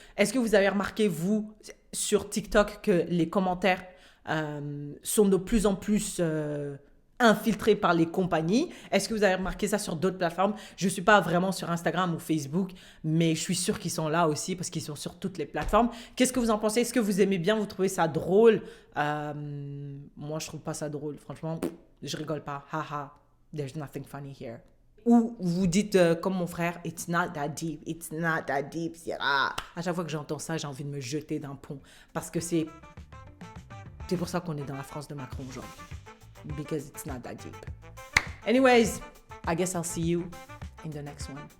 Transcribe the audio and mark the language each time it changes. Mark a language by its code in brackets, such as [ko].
[fr] Est-ce que vous avez remarqué, vous, sur TikTok, que les commentaires sont de plus en plus infiltrés par les compagnies? Est-ce que vous avez remarqué ça sur d'autres plateformes? Je ne suis pas vraiment sur Instagram ou Facebook, mais je suis sûre qu'ils sont là aussi parce qu'ils sont sur toutes les plateformes. Qu'est-ce que vous en pensez? Est-ce que vous aimez bien? Vous trouvez ça drôle? Moi, je trouve pas ça drôle. Franchement, je rigole pas. [en] Haha, there's nothing funny here. [fr] Ou vous dites comme mon frère, [en] it's not that deep, it's not that deep. [fr] À chaque fois que j'entends ça, j'ai envie de me jeter d'un pont parce que c'est pour ça qu'on est dans la France de Macron aujourd'hui. [en] Because it's not that deep. Anyways, I guess I'll see you in the next one.